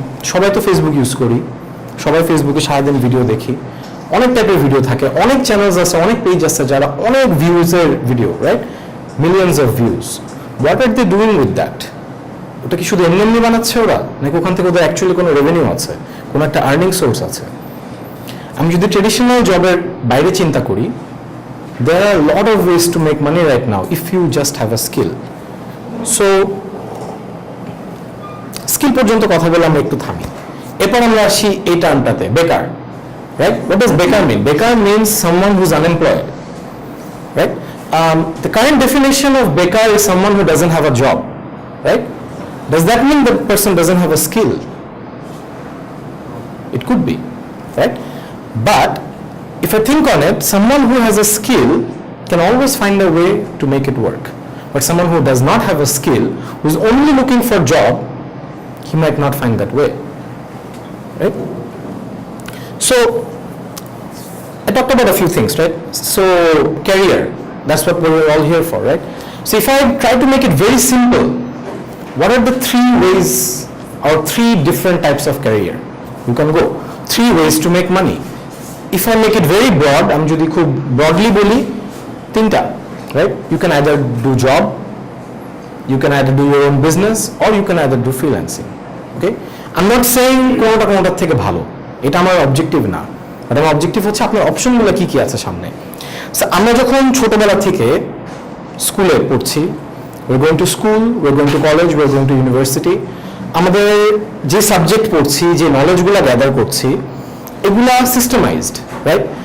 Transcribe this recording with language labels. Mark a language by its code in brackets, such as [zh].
[bn] সবাই তো Facebook use করি, সবাই ফেসবুকে সারাদিন ভিডিও দেখি, অনেক টাইপের ভিডিও থাকে, অনেক চ্যানেলস আছে, অনেক পেজ আছে যারা অনেক ভিউজের video, right, millions of views. [en] What are they doing with that? [bn] ওটা কি শুধু এমনি এমনি বানাচ্ছে ওরা, নাকি ওখান থেকে ওদের অ্যাকচুয়ালি কোনো রেভিনিউ আছে, কোনো একটা আর্নিং সোর্স আছে? আমি যদি ট্রেডিশনাল জবের বাইরে চিন্তা করি, [en] there are a lot of ways to make money right now if you just have a skill. [bn] So skill পর্যন্ত কথা বলে আমরা একটু থামি, এরপর আমরা আসি এই টার্মটাতে, বেকার, রাইট? [en] What does বেকার mean? বেকার means someone who's unemployed, right? The current definition of bekar is someone who doesn't have a job, right? Does that mean the person doesn't have a skill? It could be, right? But if I think on it, someone who has a skill can always find a way to make it work. But someone who does not have a skill, who is only looking for a job, he might not find that way, right? So I talked about a few things, right? So career, that's what we're all here for, right? So if I try to make it very simple, what are the 3 ways or 3 different types of career you can go? 3 ways to make money. If I make it very broad, [bn] আমি যদি খুব broadly বলি, 3টা, [en] right? You can either do job, you can either do your own business, or you can either do freelancing. Okay? I'm not saying [bn] কোনোটার থেকে ভালো, এটা আমার অবজেক্টিভ না, বাট আমার অবজেক্টিভ হচ্ছে আপনার অপশনগুলো কি কি আছে সামনে। সো আমরা যখন ছোটবেলা থেকে স্কুলে পড়ছি, [en] we're going to school, we're going to college, we're going to university, [bn] আমাদের যে সাবজেক্ট পড়ছি, যে নলেজগুলো গ্যাদার করছি, এগুলা সিস্টেমাইজড, রাইট?